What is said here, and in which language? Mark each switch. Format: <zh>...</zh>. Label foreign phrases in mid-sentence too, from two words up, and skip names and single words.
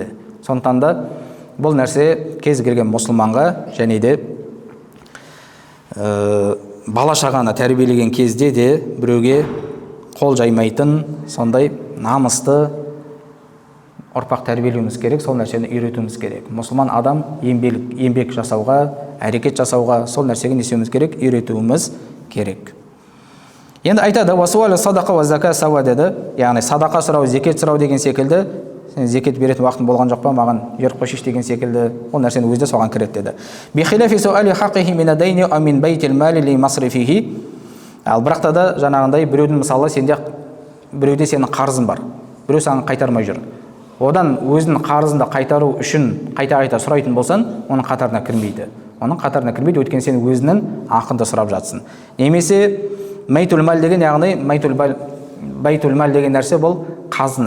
<kk>Сондықтан да бұл нәрсе кез келген мұсылманға және де бала шағаны тәрбиелеген кезде де біреуге қол жаймайтын, сондай намысты ұрпақ тәрбиелеуіміз керек, сол нәрсені үйретуіміз керек. Мұсылман адам еңбек жасауға, әрекет жасауға, сол нәрсеге не істеуіміз керек? Үйретуіміз керек. Енді айтады:</kk> <ar>"وسؤال الصدقة والزكاة سواء"</ar> <kk>деді. Яғни садақа сұрау, зекет сұрау деген секілді, сен зекет беретін уақытың болған жоқ па, маған беріп қойшы деген секілді, ол нәрсені өзі де соған кіреді деді.</kk> <ar>"بخلاف سؤال حقه من الدين أو من بيت المال لمصرفه".</ar> <kk>Ал бірақ та жаңағындай біреудің мысалы біреуде сенің қарызың бар. Біреу саған қайтармай жүр. Одан өзінің қарызында қайтару үшін қайта сұрайтын болсан, оның қатарына кірмейді. Өйткені сен өзінің ақынды сұрап жатсың. Немесе майтул мал деген, яғни байтул мал деген нәрсе бұл қазына.</kk>